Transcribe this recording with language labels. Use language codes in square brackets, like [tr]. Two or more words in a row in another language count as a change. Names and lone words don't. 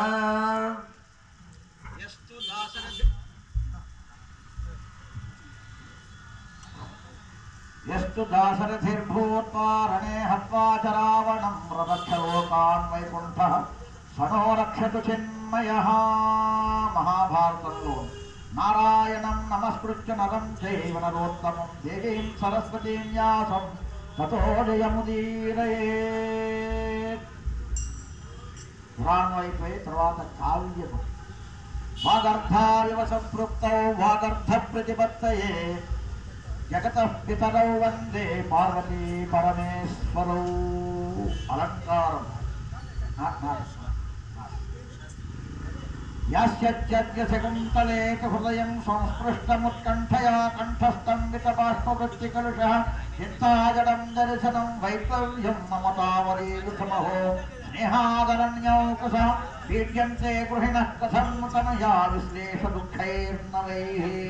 [sa] यस्तु दाशरथिर्भूत्वा रणे हत्वा च रावणं रदक्षलोकान् वैकुण्ठः सनो रक्षतु चिन्मयः महाभारతంలో नारायणं नमस्कृत्य नरं चैव नरोत्तमं देवीं सरस्वतीं व्यासं ततो जयमुदीरयेत् पुराणం [te] అయిపోయి తర్వాత కావ్యము [sa] వాగర్ధాయవ సంపృక్తౌ వాగర్ధ ప్రతిపత్తయే జగతః పితరౌ వందే పార్వతీ పరమేశ్వరౌ అలంకారం యాస్యత్యద్య శకుంతలేక హృదయం సంస్పృష్టముత్కంఠయా కంఠస్థం వితబాష్పవృత్తికలుషః చిత్తాజడం దర్శనం వైకల్యం మమతావరీయుతమహో స్నేహాదరణ్యౌకసః పీడ్యంతే గృహిణః కథం తనయా విశ్లేష దుఃఖైర్నవైః